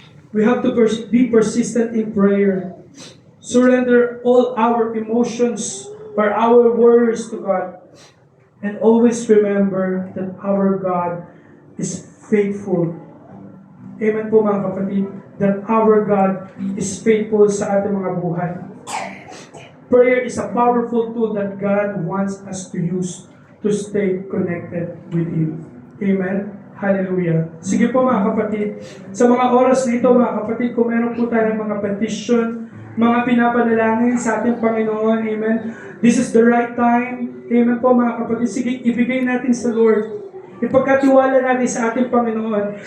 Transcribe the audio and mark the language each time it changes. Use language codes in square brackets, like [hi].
[en] We have to be persistent in prayer. Surrender all our emotions or our worries to God. And always remember that our God is faithful. [tl] Amen po mga kapatid, [en] that our God is faithful [tl] sa ating mga buhay. [en] Prayer is a powerful tool that God wants us to use to stay connected with Him. Amen? Hallelujah. [tl] Sige po mga kapatid, sa mga oras na ito mga kapatid, kung meron po tayong mga petition, mga pinapanalangin sa ating Panginoon, amen. [en] This is the right time, [tl] amen po mga kapatid. Sige, ibigay natin sa Lord. Ipagkatiwala natin sa ating Panginoon.